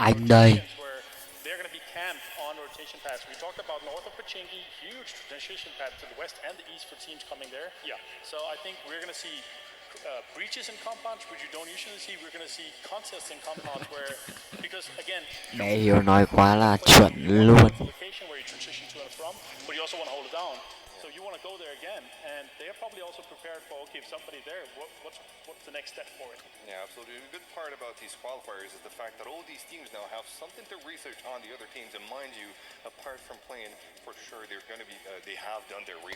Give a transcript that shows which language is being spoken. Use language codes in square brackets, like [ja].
[vi] Anh đây. [en] rotations where they're going to be camped on rotation paths. We talked about north of Pochinki, huge transition path to the west and the east for teams coming there. Yeah. So I think we're going to see breaches in compounds, which you don't usually see. We're going to see contests in compounds where, because again, [vi] Mẹ Hiếu nói quá là chuẩn luôn. [en] location where you transition to and from, but you also want to hold it down. So you want to go there again, and they're probably also prepared for, okay, if somebody there, what's the next step for it? Yeah, absolutely. The good part about these qualifiers is the fact that all these teams now have something to research on the other teams. And mind you, apart from playing, for sure they're going to be, they have done their research.